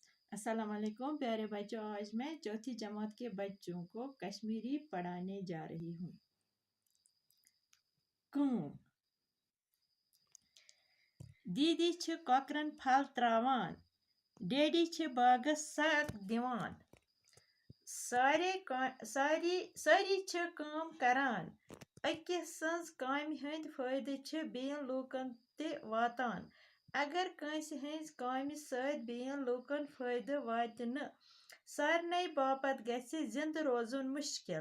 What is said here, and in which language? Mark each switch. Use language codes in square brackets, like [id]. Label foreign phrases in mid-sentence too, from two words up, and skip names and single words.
[hi] अस्सलाम वालेकुम प्यारे बच्चों। आज मैं चौथी जमात के बच्चों को कश्मीरी पढ़ाने जा रही हूँ। [ks] कूम दीदी छ कॉकरन फल त्रावान, डैडी छ बागस सग दिवान, सारी छ काम करान, अकिस सन्स कामि हंद फायदे छ बेयन लूकन ते वातान। अगर कंस हंज कामि सद बेयन लूकन फायदे वात न, सारने बापत गसे जिंद रोजुन मुश्किल।